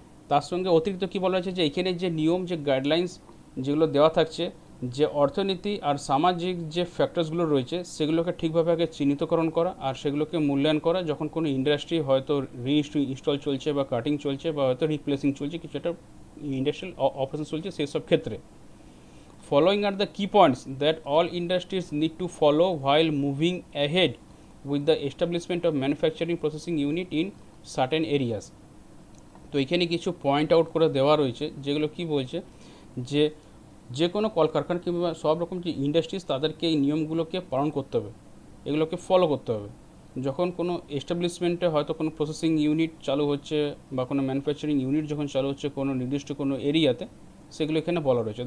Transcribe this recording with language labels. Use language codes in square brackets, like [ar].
[bn] তার সঙ্গে অতিরিক্ত কী বলা হয়েছে, যে এখানে যে নিয়ম, যে গাইডলাইন্স যেগুলো দেওয়া থাকছে, যে অর্থনীতি আর সামাজিক যে ফ্যাক্টরসগুলো রয়েছে সেগুলোকে ঠিকভাবে আগে চিহ্নিতকরণ করা, আর সেগুলোকে মূল্যায়ন করা যখন কোনো ইন্ডাস্ট্রি হয়তো ইনস্টল চলছে, বা কাটিং চলছে, বা হয়তো রিপ্লেসিং চলছে, কিছু একটা ইন্ডাস্ট্রিয়াল অপারেশন চলছে, সেসব ক্ষেত্রে। [en] Following are the key points that all industries need to follow while moving ahead with the establishment of manufacturing processing unit in certain areas. [bn] তো এখানে কিছু পয়েন্ট আউট করে দেওয়া রয়েছে, যেগুলো কি বলছে, যে যে কোনো কলকারখানা কিংবা সব রকম যে ইন্ডাস্ট্রিজ, তাদেরকে এই নিয়মগুলোকে পালন করতে হবে, এগুলোকে ফলো করতে হবে। যখন কোনো এস্টাবলিশমেন্টে হয়তো কোনো প্রসেসিং ইউনিট চালু হচ্ছে, বা কোনো ম্যানুফ্যাকচারিং ইউনিট যখন চালু হচ্ছে কোনো নির্দিষ্ট কোনো এরিয়াতে, সেগুলো এখানে বলা রয়েছে।